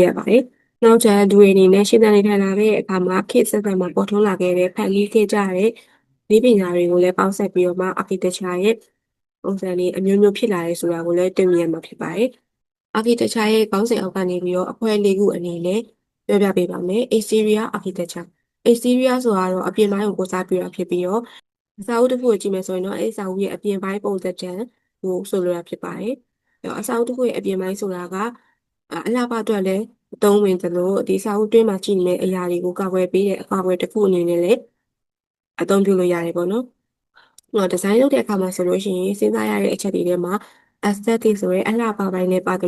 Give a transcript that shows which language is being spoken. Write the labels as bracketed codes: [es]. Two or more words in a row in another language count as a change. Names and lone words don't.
[my] ရပါတယ်။နောက်ကျလူတွေအနေနဲ့ရှင်းတဲ့နေထိုင်လာတဲ့အခါမှာခေတ်ဆက်ဆက်မှာပေါ်ထွန်းလာခဲ့တဲ့ဖန်တီးခဲ့ကြတဲ့ဒီပညာတွေကိုလည်းပေါင်းစပ်ပြီးတော့မှ architecture ရဲ့ပုံစံလေးအ မျိုးမျိုးဖြစ်လာရဲဆိုတာကိုလည်းတွေ့မြင်ရမှာဖြစ်ပါတယ်။ architecture ရဲ့ခေါင်းစဉ်အောက်ကနေပြီးတော့အဖွဲ့လေးခုအနေနဲ့ပြောပြပေးပါမယ်။ [en] exterior architecture [my] exterior ဆိုတာတော့အပြင်ပိုင်းကိုကိုစားပြုတာဖြစ်ပြီးတော့အစာအုပ်တစ်ခုကိုကြည့်မယ်ဆိုရင်တော့အဲ့အစာအုပ်ရဲ့အပြင်ပိုင်းပုံစံကိုဆိုလိုတာဖြစ်ပါတယ်။အဲ့တော့အစာအုပ်တစ်ခုရဲ့အပြင်ပိုင်းဆိုတာကအလှပအတွက်လည်းအသုံးဝင်သလိုဒီစာအုပ်တွင်းမှာရှိနေတဲ့အရာတွေကိုကာကွယ်ပေးတဲ့အကာအကွယ်တစ်ခုအနေနဲ့လည်းအသုံးပြုလို့ရတယ်ပေါ့နော်။ဒီဇိုင်းလုပ်တဲ့အခါမှာဆိုလို့ရှိရင်စဉ်းစားရတဲ့အချက်တွေထဲမှာ aesthetic ဆိုရဲအလှပပိုင်းနဲ့ပါတယ်